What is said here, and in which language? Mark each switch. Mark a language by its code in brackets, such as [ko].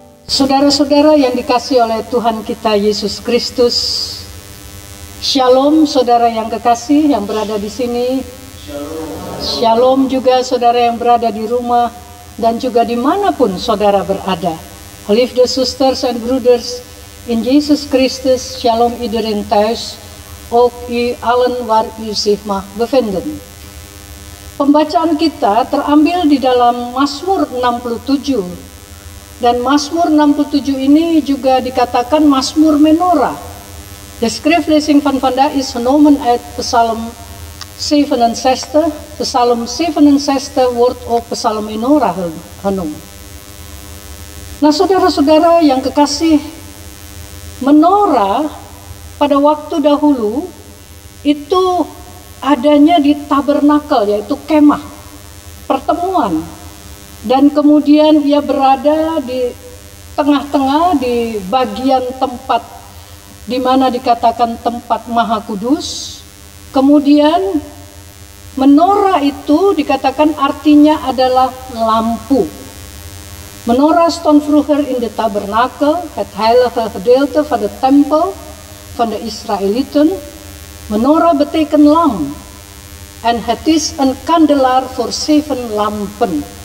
[id] Saudara-saudara yang dikasihi oleh Tuhan kita Yesus Kristus, Shalom saudara yang kekasih yang berada di sini. Shalom juga saudara yang berada di rumah dan juga dimanapun saudara berada. [nl] Geliefde zusters en broeders in Jezus Christus, shalom iedereen thuis, ook u allen waar u zich mag bevinden. [id] Pembacaan kita terambil di dalam Mazmur 67. Dan Mazmur 67 ini juga dikatakan Mazmur Menorah. [nl] De skriflezing van vandaag is genomen uit Psalm 67. Psalm 67 wordt ook Psalm Menorah genoemd. [id] Nah saudara-saudara yang kekasih, menorah pada waktu dahulu itu adanya di tabernakel, yaitu kemah, pertemuan. Dan kemudian ia berada di tengah-tengah di bagian tempat di mana dikatakan tempat maha kudus. Kemudian menorah itu dikatakan artinya adalah lampu. [nl] Menorah stond vroeger in de tabernakel, het heilige gedeelte van de tempel van de Israëlieten. Menorah betekent lamp. En het is een kandelaar voor 7 lampen.